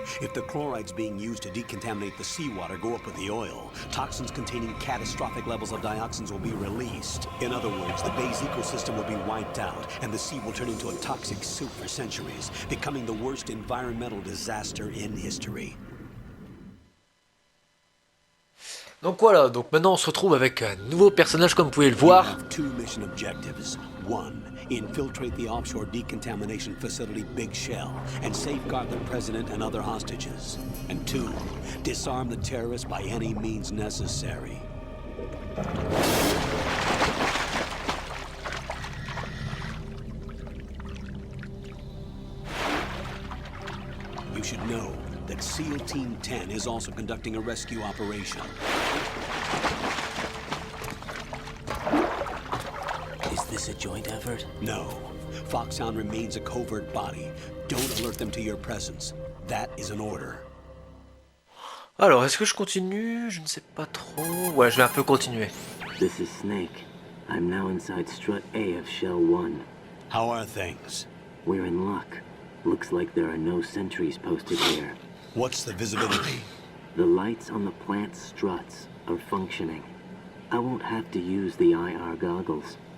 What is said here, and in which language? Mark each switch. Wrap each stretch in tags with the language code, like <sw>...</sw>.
<en>If the chlorides being used to decontaminate the seawater go up with the oil, toxins containing catastrophic levels of dioxins will be released. In other words, the bay's ecosystem will be wiped out, and the sea will turn into a toxic soup for centuries, becoming the worst environmental disaster in history.</en> <fr>Donc voilà, donc maintenant on se retrouve avec un nouveau personnage comme vous pouvez le voir.</fr> <en>We have 2 mission objectives. 1, infiltrate the offshore decontamination facility Big Shell and safeguard the President and other hostages. And 2, disarm the terrorists by any means necessary. You should know that SEAL Team 10 is also conducting a rescue operation. Is this a joint effort? No. Foxhound remains a covert body. Don't alert them to your presence. That is an order.</en> <fr>Alors, est-ce que je continue? Je ne sais pas trop. Ouais, je vais un peu continuer.</fr> <en>This is Snake. I'm now inside Strut A of Shell 1. How are things? We're in luck. Looks like there are no sentries posted here. What's the visibility? The lights on the plant struts are functioning. I won't have to use the IR goggles.</en>